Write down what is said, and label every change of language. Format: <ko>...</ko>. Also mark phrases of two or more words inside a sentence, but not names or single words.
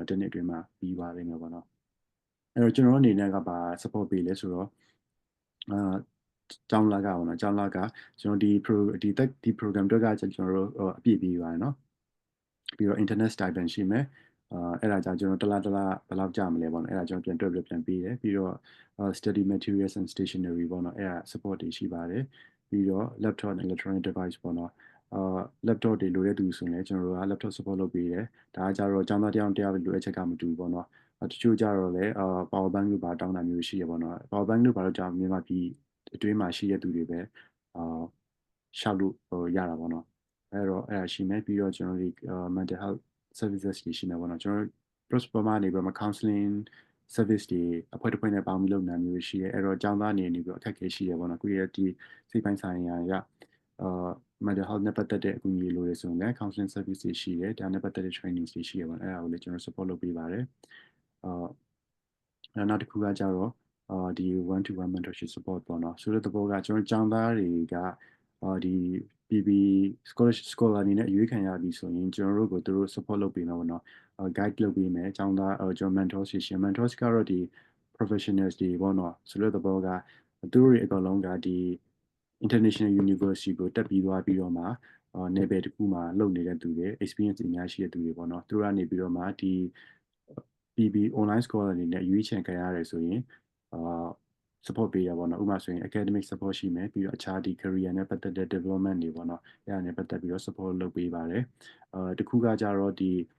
<my>နော်တစ်နှစ်အတွင်းမှာပြီးသွားလိမ့်မယ်ပေါ့နော်အဲ့တော့ကျွန်တော်အနေနဲ့ကပါ support ပေးလဲဆိုတော့ကျောင်းလာကပေါ့နော်ကျောင်းလာကကျွန်တော်ဒီ program အတွက်ကကျွန်တော်တို့အပြည့်ပေးပါတယ်နော်ပြီးတော့</my> <en>internet stipend</en> <my>ရှိမယ်အဲ့ဒါကြောင့်ကျွန်တော်တစ်လဘယ်လောက်ကြာမလဲပေါ့နော်အဲ့ဒါကျွန်တော်ပြန်တွက်ပြီးပြန်ပေးတယ်ပြီးတော့</my> <en>study materials and stationery</en> <my>ပေါ့နော်အဲ့ဒါ support တွေရှိပါတယ်ပြီးတော့</my> <en>laptop and electronic device</en> <my>ပေါ့နော်laptop တွေလိုတဲ့သူဆိုရင်လည်းကျွန်တော်တို့က</my> <en>laptop support</en> <my>လုပ်ပေးတယ်ဒါကကြတော့ကျောင်းသားတစ် ယောက်လိုအပ်ချက်ကမတူဘူးပေါ့နော်တချို့ကြတော့လည်း</my> <en>power bank</en> <my>လို့ပါတောင်းတာမျိုးရှိရပေါ့နော်</my> <en>power bank</en> <my>လို့ပါတော့ကြာမြန်မာပြည်အတွင်းမှာ ရှိတဲ့သူတွေပဲရှောက်လို့ရတာပေါ့နော်အဲ့တော့အဲ့ဒါရှိမယ်ပြီးတော့ကျွန်တော်တို့</my> <en>mental health services</en> <my>တွေရှိမယ်ပေါ့နော်ကျွန်တော်တို့ Burma နေပြီးတော့</my> <en>counseling service</en> <my>တွေအဖွဲ့တစ်ဖွဲ့နဲ့ပေါင်းပြီးလုပ်နေတာမျိုးရှိရဲအဲ့တော့ကျောင်းသားနေပြီးတော့အခက်အခဲရှိရပေါ့နော်ခုရဒီစိတ်ပိုင်းဆိုင်ရာရ</my> <en>mental health</en> <my>နဲ့ပတ်သက်တဲ့အကူအညီလိုရဆိုရင်လည်း</my> <en>counseling service</en> <my>တွေရှိတယ်ဒါနဲ့ပတ်သက်တဲ့ training တွေရှိရပေါ့အဲ့ဒါကိုလည်းကျွန်တော် support လုပ်ပေးပါတယ် နောက်တစ်ခုကကြတော့ဒီ</my> <en>one to one mentorship support</en> <my>ပေါ့နော်ဆိုတဲ့သဘောကကျွန်တော်ကျောင်းသားတွေကဒီ</my> <en>PB scholar</en> <my>အနေနဲ့အရွေးခံရပြီဆိုရင်ကျွန်တော်တို့ကိုသူတို့ support လုပ်ပေးမှာပေါ့နော်guide လုပ်ပေးမယ်ကျောင်းသားကျွန်တော် mentors ရှိ mentors ကတော့ဒီ professionals တွေပေါ့နော်ဆိုတဲ့သဘောက သူတို့တွေအကုန်လုံးကဒီ</my> <en>international university</en> <my>ကိုတက်ပြီးသွားပြီးတော့မှနယ်ပယ်တစ်ခုမှာလုပ်နေတဲ့သူတွေ experience အများရှိတဲ့သူတွေပေါ့နော်သူတို့ကနေပြီးတော့မှဒီ</my> <en>PB online scholar</en> <my>အနေနဲ့ရွေးချယ်ခံရတယ်ဆိုရင်support ပေးရပါတော့ဥပမာဆိုရင်</my> <en>academic support</en> <my>ရှိမယ်ပြီးတော့အခြားဒီ career နဲ့ပတ်သက်တဲ့ development တွေပေါ့နော်အဲ့ဒါနဲ့ပတ်သက်ပြီးတော့ support လုပ်ပေးပါတယ်တခုကကြတော့ဒီ</my>